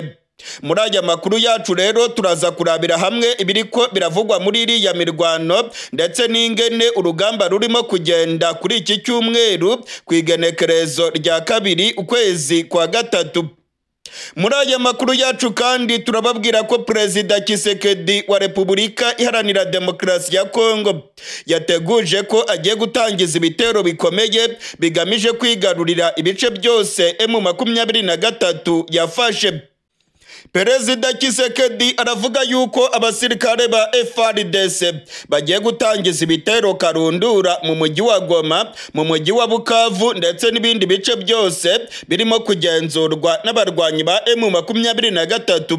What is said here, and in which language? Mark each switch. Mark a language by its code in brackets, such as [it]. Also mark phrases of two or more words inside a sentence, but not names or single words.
[rn] Muri aya makuru yacu rero turaza kurabira hamwe ibiriko biravugwa muri iriya mirwano, ndetse n'ingene urugamba rurimo kugenda kuri iki cyumweru kwigenekerezo rya kabiri ukwezi kwa gatatu. [rw] Muri aya makuru yacu kandi turababwira ko Perezida Tshisekedi wa Repubulika Iharanira Demokarasi ya Kongo yateguje ko agiye gutangiza ibitero bikomeye bigamije kwigarurira ibice byose M23 yafashe. Perezida Tshisekedi aravuga yuko abasirikare ba FARDC bagiye gutangiza ibitero karundura mu mujyi wa Goma, mu mujyi wa Bukavu, ndetse n'ibindi bice byose birimo kugenzurwa n'abarwanyi ba M23.